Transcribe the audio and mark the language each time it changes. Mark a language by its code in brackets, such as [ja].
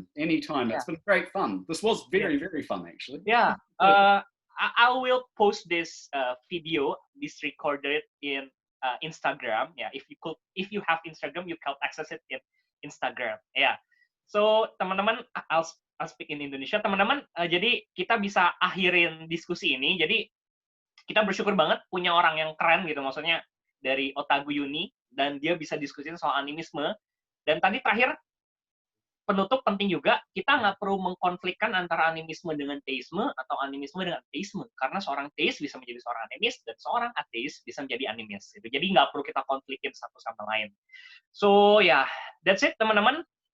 [en] anytime. Yeah. It's been great fun. This was very fun, actually. Yeah. I will post this video, this recorded in Instagram. Yeah, if you have Instagram, you can access it in Instagram. Yeah. So teman-teman, I'll speak in Indonesia. [id] Teman-teman, jadi kita bisa akhirin diskusi ini. Jadi kita bersyukur banget punya orang yang keren gitu, maksudnya dari Otaku Uni, dan dia bisa diskusin soal animisme. Dan tadi terakhir, penutup penting juga, kita nggak perlu mengkonflikkan antara animisme dengan teisme, atau animisme dengan ateisme, karena seorang teis bisa menjadi seorang animis, dan seorang ateis bisa menjadi animis. Gitu. Jadi nggak perlu kita konflikin satu sama lain. [en] So, yeah, that's it, teman-teman.